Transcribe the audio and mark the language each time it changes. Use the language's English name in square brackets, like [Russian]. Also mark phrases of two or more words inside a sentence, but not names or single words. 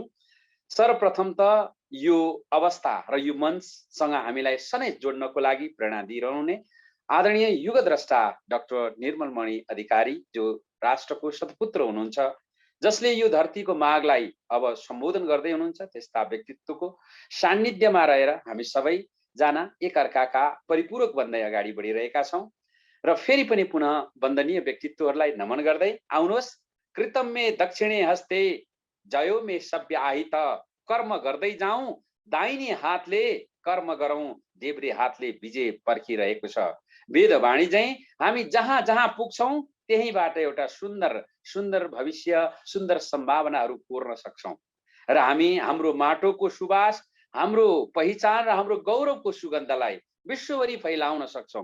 [Nepali] सर्वप्रथम त यो अवस्था र यो मञ्चसँग हामीलाई सधैँ जोड्नको लागि प्रेरणा दिइरहने आदरणीय युगद्रष्टा डाक्टर निर्मलमणि अधिकारी जो राष्ट्रको सत्पुत्र हुनुहुन्छ, जसले यो धरतीको मागलाई अब सम्बोधन गर्दै हुनुहुन्छ, त्यस्ता व्यक्तित्वको सान्निध्यमा रहेर हामी सबैजना एकअर्काका परिपूरक बन्दै अगाडि बढिरहेका छौँ। र फेरि पनि पुनः वन्दनीय व्यक्तित्वहरूलाई नमन गर्दै आउनुहोस्। [Sanskrit] कृतम मे दक्षिणे हस्ते जयो मे सभ्य आहित, [Nepali] कर्म गर्दै जाउँ दाहिने हातले कर्म गरौँ देब्रे हातले विजय पर्खिरहेको छ। वेदवाणी चाहिँ हामी जहाँ जहाँ पुग्छौँ त्यहीबाट एउटा सुन्दर सुन्दर भविष्य, सुन्दर सम्भावनाहरू कोर्न सक्छौँ र हामी हाम्रो माटोको सुवास, हाम्रो पहिचान र हाम्रो गौरवको सुगन्धलाई विश्वभरि फैलाउन सक्छौँ।